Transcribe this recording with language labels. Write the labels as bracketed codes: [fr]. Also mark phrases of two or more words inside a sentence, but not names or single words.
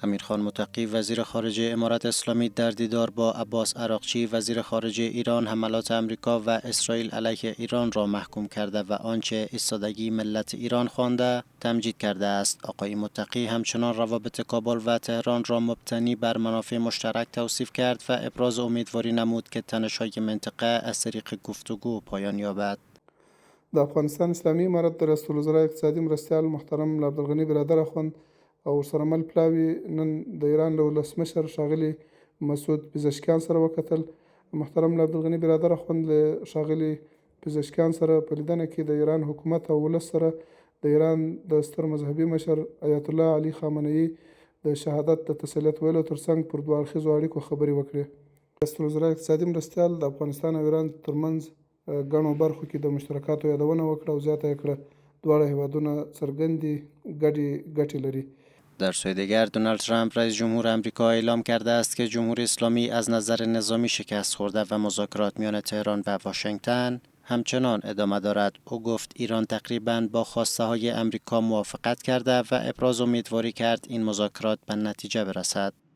[fa] امیرخان متقی وزیر خارجه امارت اسلامی در دیدار با عباس عراقچی وزیر خارجه ایران حملات امریکا و اسرائیل علیه ایران را محکوم کرده و آنچه ایستادگی ملت ایران خوانده تمجید کرده است. آقای متقی همچنان روابط کابل و تهران را مبتنی بر منافع مشترک توصیف کرد و ابراز امیدواری نمود که تنش‌های منطقه از طریق گفتگو پایان یابد. [ps] د افغانستان اسلامي امارت د رئیس الوزرا اقتصادي مرستیال محترم عبدالغني برادر اخوند او ورسره مل پلاوي نن د ایران له ولسمشر ښاغلي مسعود پزشکیان سره وکتل. محترم عبدالغني برادر اخوند له ښاغلي پزشکیان سره په لیدنه کې د ایران حکومت او ولس سره د ایران د ستر مذهبي مشر آیت الله علي خامنه‌ای د شهادت د تسلیت ویلو ترڅنګ پر دوه اړخیزو اړیکو خبرې وکړې. رئیس الوزرا اقتصادي مرستیال د افغانستان او ایران ترمنځ ګڼو برخو کې د مشترکاتو یادونه وکړه او زیاته یې کړه دواړه هیوادونه څرګندې ګټې لري. [fa] در سوی دیگر دونالد ترامپ رئیس جمهور آمریکا اعلام کرده است که جمهوری اسلامی از نظر نظامی شکست خورده و مذاکرات میان تهران و واشنگتن همچنان ادامه دارد. او گفت ایران تقریباً با خواسته های آمریکا موافقت کرده و ابراز امیدواری کرد این مذاکرات به نتیجه برسد.